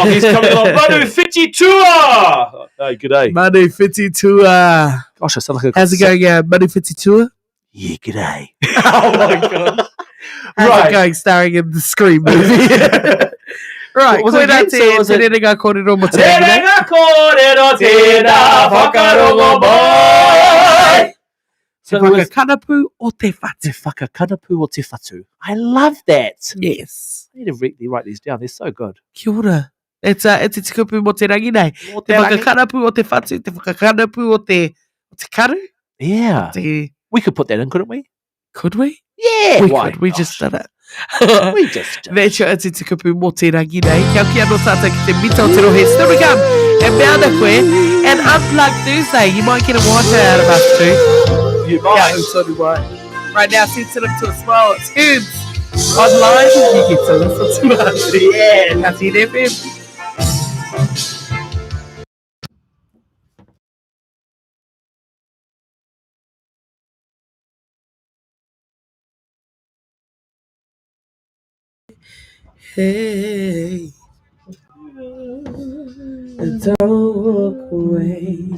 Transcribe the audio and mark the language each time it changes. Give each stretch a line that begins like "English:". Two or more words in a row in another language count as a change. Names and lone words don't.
English: He's coming along. Manu Fiti Tour. Hey, good day. Manufititua. Gosh, I sound like a How's it going, Manufititua? Yeah, good day. Oh my god. How's Right. it going starring in the Scream movie? Right, What was it again? So was it-
Māori: te renga kōrero mo te Te rangi. renga kōrero tēnā whakarongo mai. Te
English: So it was
Māori: whakakanapu o te whatu. te whakakanapu o te whatu.
English: I love that. Yes. I need to write these down. They're so good.
Māori: Kia ora. It's te kupu mo te rangi nei. Mo Te te rangi. whakakanapu o te whatu, te whakakanapu o te karu.
English: Yeah. We could put that in, couldn't we? Could we? Yeah. We why could. We not? just did it. We just did That's your
Māori: te kupu mo te rangi nei. Kia ora no tātou ki te mita o te rohe.
English: Still to come. and Mountain Queen, and Unplugged Thursday. You might get a water out of us too. You might. Yeah, who's only one. Right now, sensitive to a smile. It's Herbs. Online, you get to listen to us. Yeah, that's it, FM. Hey, don't walk away.